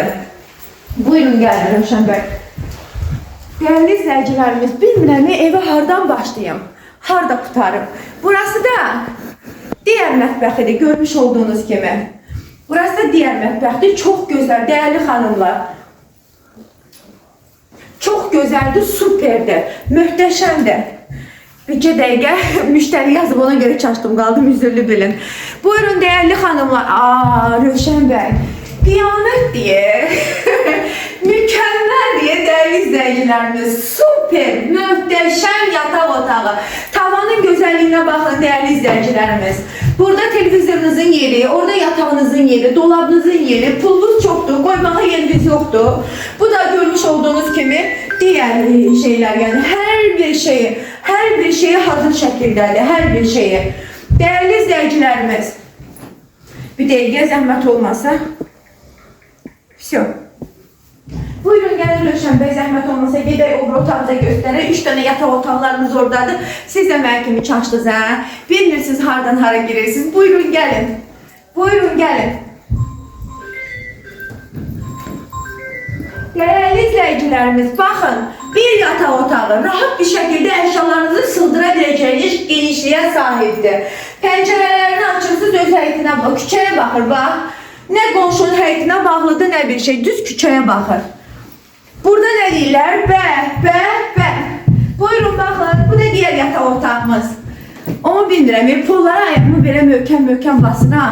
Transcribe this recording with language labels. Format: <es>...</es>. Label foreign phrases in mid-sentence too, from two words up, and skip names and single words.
<az>Buyurun gelin Rövşən bəy.</az> <tr>Değerli izleyicilerimiz,</tr> <az>bilmirəm evi hardan başlayayım, harda tutarım.</az> <tr>Burası da diğer mətbəxidir, görmüş olduğunuz gibi. Burası da diğer mətbəxdir, çok güzel değerli hanımlar. Çok güzeldi, süperdi, möhtəşəmdir.</tr> <az>Bir dəqiqə müşteri yazıb ona göre çaşdım qaldım, üzürlü bilin.</az> <tr>Buyurun değerli hanımlar. Rövşən bəy, qiyamət diye, mükemmel diye değerli izleyicilerimiz, süper, möhtəşəm yataq otağı. Tavanın güzelliğine bakın değerli izleyicilerimiz.</tr> <az>Burada televizorunuzun yeri, orada yatağınızın yeri, dolabınızın yeri, pulunuz çoktu, koymağa yeriniz yoktu.</az> <tr>Bu da görmüş olduğunuz gibi diğer şeyler, yani her bir şeyi hazır şekildedir, her bir şeyi. Değerli izleyicilerimiz,</tr> <az>bir dəqiqə zəhmət olmasa,</az> <tr>все. Buyurun gelin</tr> <az>Rövşən bəy, zəhmət olmasa gedək o otaqda göstərək. 3 tane yataq otaqlarımız oradadır. Siz də mən kimi çaşdınız ha. Bilmirsiniz hardan hara girirsiniz.</az> <tr>Buyurun gelin. Buyurun gelin. Değerli izleyicilerimiz, bakın bir</tr> <az>yataq otağı</az> <tr>rahat bir şekilde eşyalarınızı sığdırabileceğiniz genişliğe sahiptir.</tr> <az>Pencerelerini açırsınız, öz həyətinə bak, küçəyə baxır bak. Ne qonşunun həyətinə bağlıdır, ne bir şey, düz küçəyə baxır. Burada ne deyirlər? Bə. Buyurun baxın, bu da diğer bilmirəm, pollara ayağımı belə möhkəm basıram.</az>